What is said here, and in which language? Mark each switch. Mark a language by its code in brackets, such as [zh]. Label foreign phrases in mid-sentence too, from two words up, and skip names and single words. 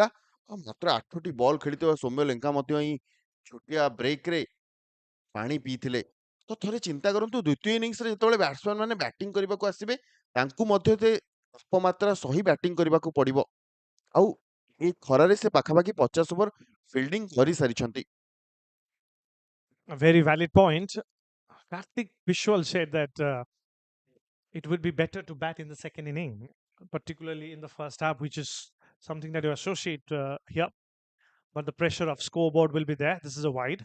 [or] ଆଉ ମାତ୍ର 8ଟି ବଲ୍ ଖେଳିଥିବା ସୌମ୍ୟ ଲେଙ୍କା ମଧ୍ୟ ଏହି ଛୋଟିଆ ବ୍ରେକ୍ରେ ପାଣି ପିଇଥିଲେ। ତ ଥରେ ଚିନ୍ତା କରନ୍ତୁ, ଦ୍ୱିତୀୟ ଇନିଂସରେ ଯେତେବେଳେ ବ୍ୟାଟ୍ସମ୍ୟାନ ମାନେ ବ୍ୟାଟିଂ କରିବାକୁ ଆସିବେ, ତାଙ୍କୁ ମଧ୍ୟ ସେ ତାପମାତ୍ରା ସହି ବ୍ୟାଟିଂ କରିବାକୁ ପଡିବ। ଆଉ ଏ ଖରାରେ ସେ ପାଖାପାଖି 50 ଓଭର ଫିଲ୍ଡିଂ କରିସାରିଛନ୍ତି। [en] A very valid point. Karthik Vishwal said that it would be better to bat in the second inning, particularly in the first half, which is something that you associate here. But the pressure of scoreboard will be there. This is a wide.